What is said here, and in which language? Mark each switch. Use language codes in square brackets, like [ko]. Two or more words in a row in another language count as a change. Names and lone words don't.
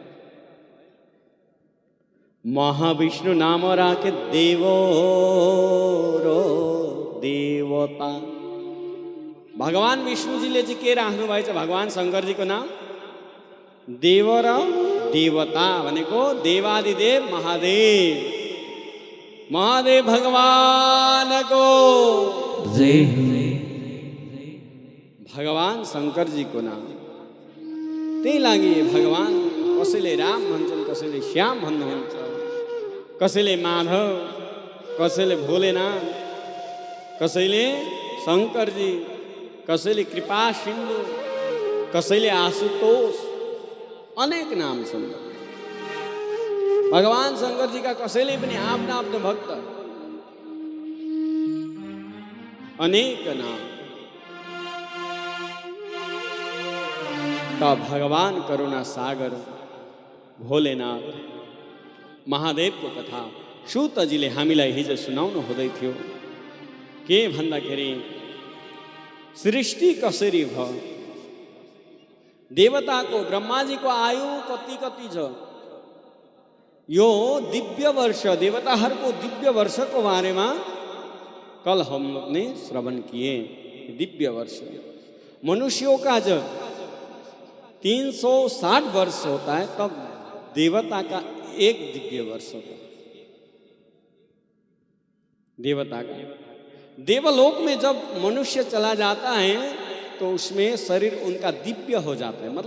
[ne] महाविष्णु नाम राखे देवो र देवता। भगवान विष्णुजीले चाहिँ के राख्नु भएछ? भगवान शङ्करजीको नाम देव र देवता भनेको देवादिदेव महादेव। महादेव भगवानको जय। भगवान शंकर जी को नाम। त्यही लागि भगवान कसैले राम भन्छन्, कसैले श्याम भन्नुहुन्छ, कसैले माधव, कसैले भोलेनाथ, कसैले शंकरजी, कसैले कृपा सिन्धु, कसैले आशुतोष, अनेक नाम छन्। भगवान शंकर जी का कसैले पनि आफ्नो आफ्नो भक्त अनेक नाम। त भगवान करुणा सागर भोलेनाथ महादेव को कथा सूतजीले हामीलाई हिजो सुनाउनु हुँदै थियो। के भन्दाखेरि सृष्टि कसरी भयो, देवताको ब्रह्माजीको आयु कति कति छ, यो दिव्य वर्ष देवताहरूको दिव्य वर्षको बारेमा [hi] कल हम लोग ने श्रवण किए। [ne] दिव्य वर्ष। [hi] मनुष्यों का जब 360 वर्ष होता है तब देवता का एक दिव्य वर्ष होता है। देवता का देवलोक में जब मनुष्य चला जाता है तो उसमें शरीर उनका दिव्य हो जाता है।